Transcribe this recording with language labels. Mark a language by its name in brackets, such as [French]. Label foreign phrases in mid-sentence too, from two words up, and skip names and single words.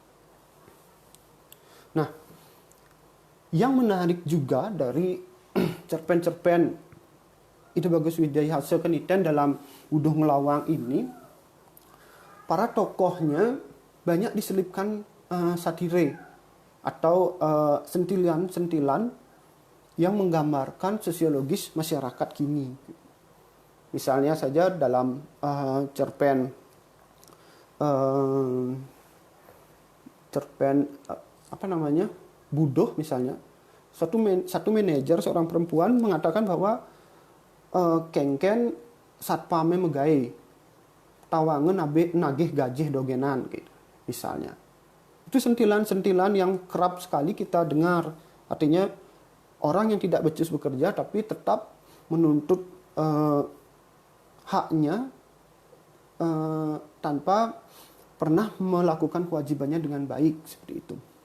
[Indonesian] Nah, yang menarik juga dari cerpen-cerpen Ide Bagus Widya Hasakeniten dalam Budo Ngelawang ini, para tokohnya banyak diselipkan satire atau sentilan-sentilan yang menggambarkan sosiologis masyarakat kini. Misalnya saja dalam cerpen Budo misalnya, satu manajer seorang perempuan mengatakan bahwa [Balinese] kengken satpame megai tawangen abe nagih gajih dogenan [Indonesian] gitu misalnya. Itu sentilan-sentilan yang kerap sekali kita dengar. Artinya orang yang tidak becus bekerja tapi tetap menuntut haknya tanpa pernah melakukan kewajibannya dengan baik seperti itu.